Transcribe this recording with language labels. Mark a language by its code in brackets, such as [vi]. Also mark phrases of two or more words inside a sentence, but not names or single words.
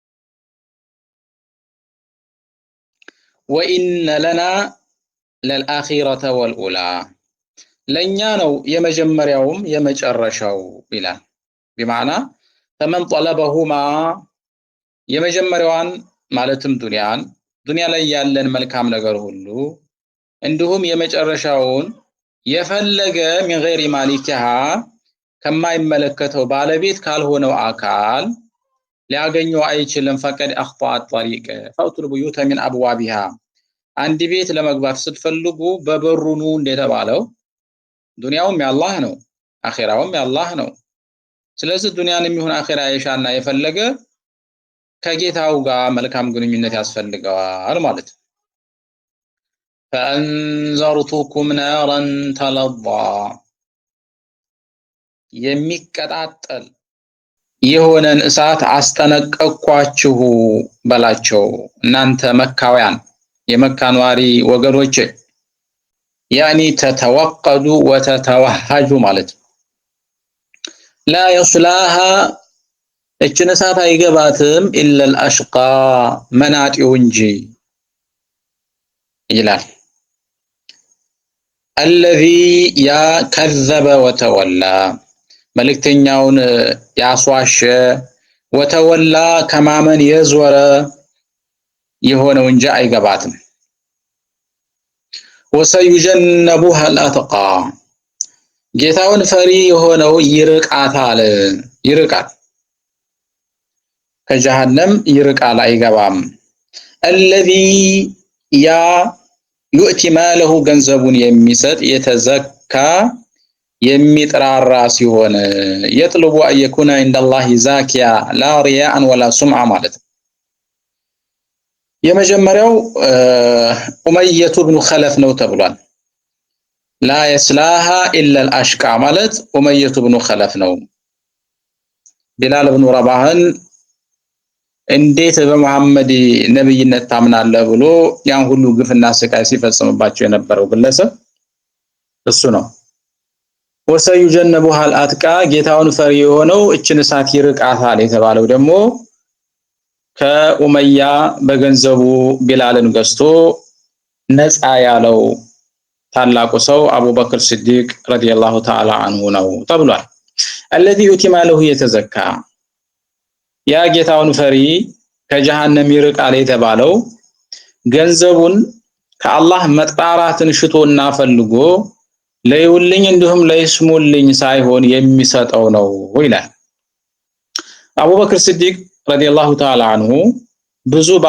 [ar] وإن لنا للآخرة والأولى [am] ለኛ ነው የመጀመሪያውም የመጨረሻው ይላል። በማዕና [ar] فمن طلبهما [am] የመጀመሪያዋን ማለትም ዱንያ ላይ ያለን መልካም ነገር ሁሉ እንዲሁም የመጨረሻውን የፈለገ [ar] من غير مالكها [am] ከማይመለከተው ባለቤት ካልሆነው አካል ሊያገኘው አይችልም። [ar] فقد أخطأ الطريق فاطلب بيوت من ابوابها [am] አንድ ቤት ለመግባት ስትፈልጉ በበሩ ኑ እንደተባለው ዱንያውም ያላህ ነው፣ አኺራውም ያላህ ነው። ስለዚህ ዱንያንም ይሁን አኺራ የሻና የፈለገ ከጌታው ጋር መልካም ግንኙነት ያስፈልገዋል ማለት ነው። [ar] فأنذرتكم نارا تلظى [am] የሚቀጣጠል የሆነን እሳት አስጠነቀቅኳችሁ በላቸው እናንተ መካውያን የመካ ነዋሪ ወገኖች ያኒ [ar] تتوقد وتتوهج [am] ማለት [ar] لا يصلاها [am] እችን እሳት አይገባትም [ar] إلا الأشقى [am] መናጢው እንጂ ይላል። [ar] الذي يا كذب وتولى [am] መልእክተኛውን ያስዋሸ ወተወላ ከማመን የዞረ የሆነው እንጂ አይገባትም። [ar] وسيجنبها الأتقى [am] ጌታውን ፈሪ የሆነው ይርቃል ከጀሃነም ይርቃል አይገባም [ar] الذي يؤتي ماله [am] ገንዘቡን የሚሰጥ የተዘካ የሚጥራራ ሲሆን [ar] يطلب أن يكون عند الله زاكيا لا رياء ولا سمعة [am] ማለት የመጀመሪያው ኡመየቱ ኢብኑ ኸለፍ ነው ተብሏል [ar] لا يسلاها إلا الأشقى [am] ማለት ኡመየቱ ኢብኑ ኸለፍ ነው ቢላል ኢብኑ ረባህን እንዴት በመሐመድ ነብይነት ታምናለህ ብሎ ያን ሁሉ ግፍና ስቃይ ሲፈጽምባቸው የነበረው ግለሰብ እሱ ነው [ar] وسيجنبها الأتقى [am] ጌታውን ፈሪ የሆነው እችን እሳት ይርቃታል የተባለው ደግሞ ከኡመያ በገንዘቡ ቢላልን ገዝቶ ነፃ ያለው ታላቁ ሰው አቡበክር ሲዲቅ [ar] رضي الله تعالى عنه [am] ነው ተብሏል [ar] الذي يؤتي ماله يتزكى [am] ያ ጌታውን ፈሪ ከጀሃነም ይርቃል የተባለው ገንዘቡን ከአላህ መጣራትን ሽቶና ፈልጎ ለይውልኝ እንዲሁም ለይስሙልኝ ሳይሆን የሚሰጠው ነው ይላል አቡበክር ሲዲቅ [ar] رضي الله تعالى عنه [am] ብዙ